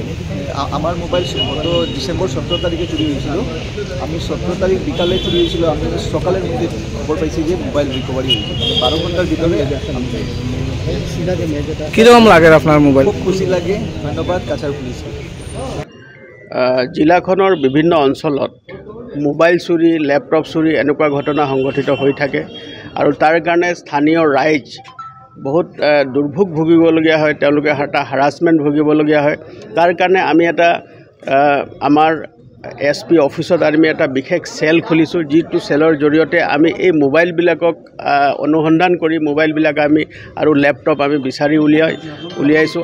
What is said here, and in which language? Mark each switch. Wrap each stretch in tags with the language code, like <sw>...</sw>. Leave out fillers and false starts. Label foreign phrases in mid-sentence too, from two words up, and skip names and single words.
<bn>আমার মোবাইল গত ডিসেম্বর 17 তারিখে চুরি হয়েছিল। আমি 17 তারিখ বিকালে চুরি হয়েছিল, আমি সকালের মধ্যে খবর পাইছি যে মোবাইল রিকভারি হয়েছে। 12 ঘন্টার ভিতরে কীরকম লাগে আপনার মোবাইল? খুব খুশি লাগে। ধন্যবাদ কাছাড় পুলিশকে।</bn> <as>জিলাখনৰ বিভিন্ন অঞ্চলত মোবাইল চুৰি, লেপটপ চুৰি এনেকুৱা ঘটনা সংঘটিত হৈ থাকে আৰু তাৰ কাৰণে স্থানীয় ৰাইজ বহুত দুৰ্ভোগ ভুগিবলগীয়া হয়, তেওঁলোকে এটা হাৰাছমেণ্ট ভুগিবলগীয়া হয়। তাৰ কাৰণে আমি এটা আমাৰ SP অফিচত আমি এটা বিশেষ চেল খুলিছোঁ, যিটো চেলৰ জৰিয়তে আমি এই মোবাইলবিলাকক অনুসন্ধান কৰি মোবাইলবিলাক আমি আৰু লেপটপ আমি বিচাৰি উলিয়াইছোঁ।</as>